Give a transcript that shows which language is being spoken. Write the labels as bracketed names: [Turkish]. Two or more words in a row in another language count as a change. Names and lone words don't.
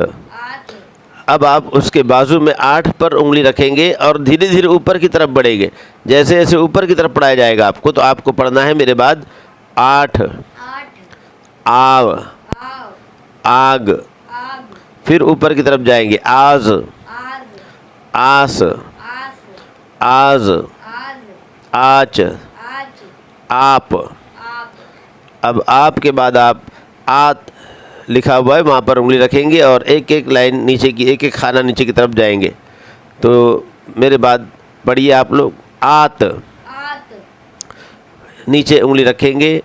[Urdu] اب آپ اس کے بازو میں 8 پر انگلی رکھیں گے اور دھیرے دھیرے اوپر کی طرف بڑھیں گے. جیسے جیسے اوپر کی طرف پڑھایا جائے گا آپ کو، تو آپ کو پڑھنا ہے میرے بعد. 8، آو، آگ. پھر اوپر کی طرف جائیں گے. آز، آس، آز، آچ، آپ. اب آپ کے بعد آپ آت لکھا ہوا ہے وہاں پر انگلی رکھیں گے اور ایک ایک لائن نیچے کی، ایک ایک خانہ نیچے کی طرف جائیں گے. تو میرے بعد پڑھیے آپ لوگ. آت، نیچے انگلی رکھیں گے.